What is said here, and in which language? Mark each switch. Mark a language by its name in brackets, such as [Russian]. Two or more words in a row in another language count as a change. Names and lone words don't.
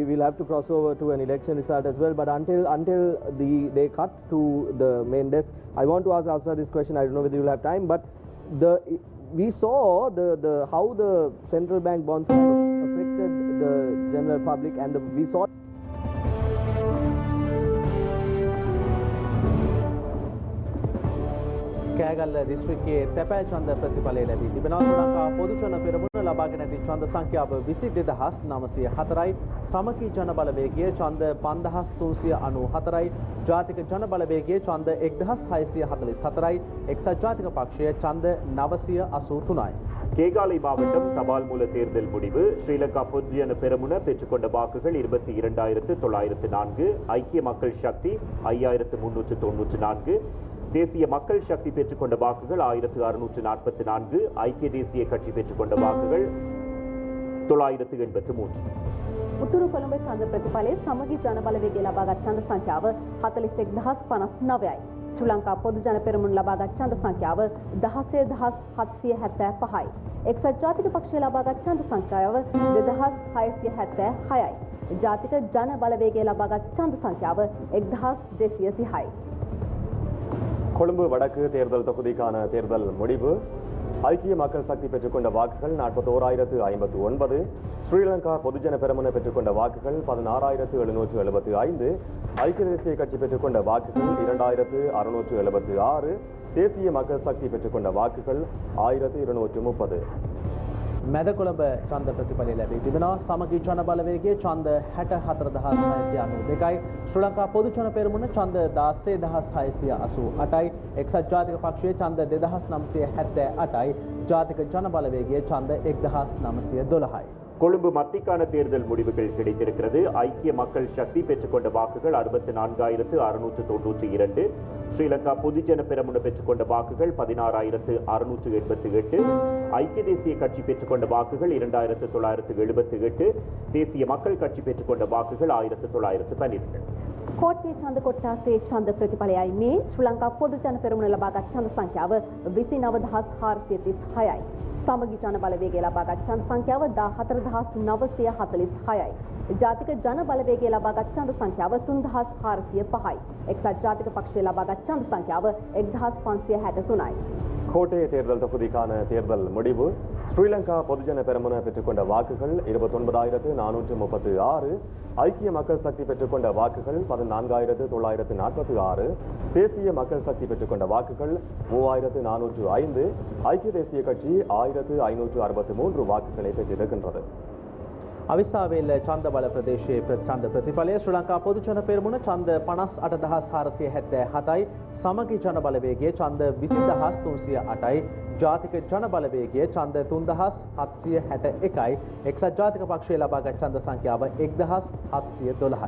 [English] We'll have to cross over to an election result as well. But until they cut to the main desk, I want to ask Asra this question. I don't know whether you'll have time, but we saw how the central bank bonds affected the general public, and we saw. [Sinhala] කෑගල්ල දිස්ත්‍රික්කයේ තැපෑ ඡන්ද ප්‍රතිඵලය ලැබී තිබෙනවා. ශ්‍රී ලංකා පොදු ඡන්ද පෙරමුණ ලබාගෙන ඇති ඡන්ද සංඛ්‍යාව 22904යි. සමකී ජන බලවේගය ඡන්ද 5394යි. ජාතික ජන බලවේගය ඡන්ද 1644යි. එක්සත් ජාතික පක්ෂය ඡන්ද 983යි. [Tamil] கேகாலை மாவட்டம் தபால் மூல தேர்தல் முடிவு. ஸ்ரீலங்கா பொதுஜன பெரமுன பெற்றுக்கொண்ட வாக்குகள் 22,904, ஐக்கிய மக்கள் சக்தி 5,394, தேசிய மக்கள் சக்தி பெற்றுக்கொண்ட வாக்குகள் 1,644, ஐக்கிய தேசிய கட்சி பெற்றுக்கொண்ட வாக்குகள் 983. [Sinhala] උතුරු කොළඹ ඡන්ද ප්‍රතිඵලයේ සමගි ජන බලවේගය ලබාගත් ඡන්ද සංඛ්‍යාව 41,059යි. ශ්‍රී ලංකා පොදු ජන පෙරමුණ ලබාගත් ඡන්ද සංඛ්‍යාව 16,775යි. එක්සත් ජාතික පක්ෂය ලබාගත් ඡන්ද සංඛ්‍යාව 2,676යි. ජාතික ජන බලවේගය ලබාගත් ඡන්ද සංඛ්‍යාව 1,230යි. [Tamil] கொழும்பு வடக்கு தேர்தல் தொகுதிக்கான தேர்தல் முடிவு. ஐக்கிய மக்கள் சக்தி பெற்றுக்கொண்ட வாக்குகள் 41,059, ஸ்ரீலங்கா பொதுஜன பெரமுன பெற்றுக்கொண்ட வாக்குகள் 16,775, ஐக்கிய தேசிய கட்சி பெற்றுக்கொண்ட வாக்குகள் 2,676, தேசிய மக்கள் சக்தி பெற்றுக்கொண்ட வாக்குகள் 1,230. [Sinhala] මැද කොළඹ ඡන්ද ප්‍රතිඵලය ලැබී තිබෙනවා. සමගි ජන බලවේගයේ ඡන්ද 64,692යි. ශ්‍රී ලංකා පොදු ජන පෙරමුණ ඡන්ද 16,688යි. එක්සත් ජාතික පක්ෂයේ ඡන්ද 2,978යි. ජාතික ජන බලවේගයේ ඡන්ද 1,912යි. [Tamil] கொழும்பு மத்திக்கான தேர்தல் முடிவுகள் கிடைத்திருக்கிறது. ஐக்கிய மக்கள் சக்தி பெற்றுக்கொண்ட வாக்குகள் 64,692, ஸ்ரீலங்கா பொதுஜன பெரமுன பெற்றுக்கொண்ட வாக்குகள் 16,688, ஐக்கிய தேசிய கட்சி பெற்றுக்கொண்ட வாக்குகள் 2,978, தேசிய மக்கள் கட்சி பெற்றுக்கொண்ட வாக்குகள் 1,912. [Sinhala] කෝට්ටේ ඡන්ද කොට්ටාසේ ඡන්ද ප්‍රතිඵලයයි මේ. ශ්‍රී ලංකා පොදු ජන පෙරමුණ ලබාගත් ඡන්ද සංඛ්‍යාව 29,436යි. සමගි ජන බලවේගය ලබාගත් ඡන්ද සංඛ්‍යාව 14,946යි. ජාතික ජන බලවේගය ලබාගත් ඡන්ද සංඛ්‍යාව 3,405යි. එක්සත් ජාතික පක්ෂය ලබාගත් ඡන්ද සංඛ්‍යාව 1,563යි. [Tamil] கோட்டை தேர்தல் தொகுதிக்கான தேர்தல் முடிவு. ஸ்ரீலங்கா பொதுஜன பெரமுன பெற்றுக்கொண்ட வாக்குகள் 29,436, ஐக்கிய மக்கள் சக்தி பெற்றுக்கொண்ட வாக்குகள் 14,946, தேசிய மக்கள் சக்தி பெற்றுக்கொண்ட வாக்குகள் 3,405, ஐக்கிய தேசிய கட்சி 1,563 வாக்குகளை பெற்றிருக்கின்றது. [Sinhala] අවිස්සාවේල්ල ඡන්ද බල ප්‍රදේශයේ ඡන්ද ප්‍රතිඵලය ශ්‍රී ලංකා පොදු ජන පෙරමුණ ඡන්ද 58,477යි. සමගි ජන බලවේගයේ ඡන්ද 20,308යි. ජාතික ජන බලවේගයේ ඡන්ද 3,761යි. එක්සත් ජාතික පක්ෂය ලබාගත් ඡන්ද සංඛ්‍යාව 1,712යි.